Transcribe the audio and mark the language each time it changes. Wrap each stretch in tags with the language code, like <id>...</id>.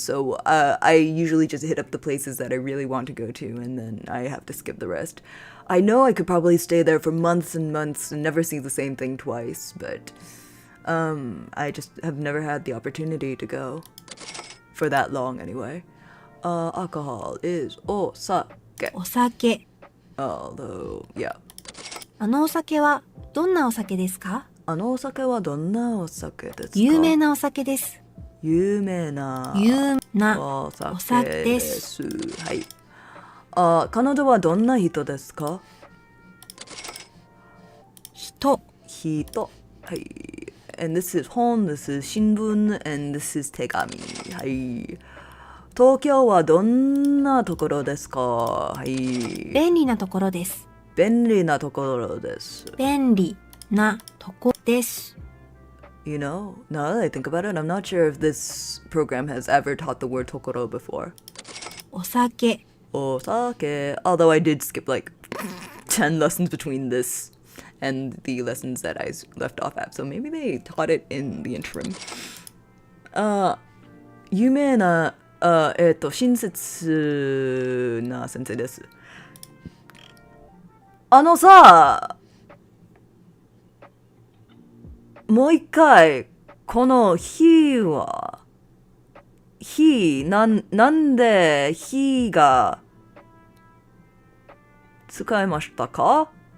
<en>So I usually just hit up the places that I really want to go to, and then I have to skip the rest. I know I could probably stay there for months and months and never see the same thing twice, but I just have never had the opportunity to go for that long anyway. Alcohol is お酒。</en> <ja>お酒。</ja> <en>Although, yeah.</en> <ja>お酒はどんなお酒ですか？お酒はどんなお酒ですか？有名なお酒です。有名なお酒です。はい。彼女はどんな人ですか？人。はい。</ja> <en>And this is 本、this is 新聞、and this is 手紙。</en> <ja>はい。東京はどんなところですか？はい。便利なところです。便利なところです。便利なとこです。</ja> <en>You know, now that I think about it, I'm not sure if this program has ever taught the word ところ before.</en> <ja>お酒。お酒.</ja> <en>Although I did skip like 10 lessons between this and the lessons that I left off at, so maybe they taught it in the interim.</en> <ja>有名な親切な先生です。さ、もう一回、この日は、なんで日が使いましたか？</ja>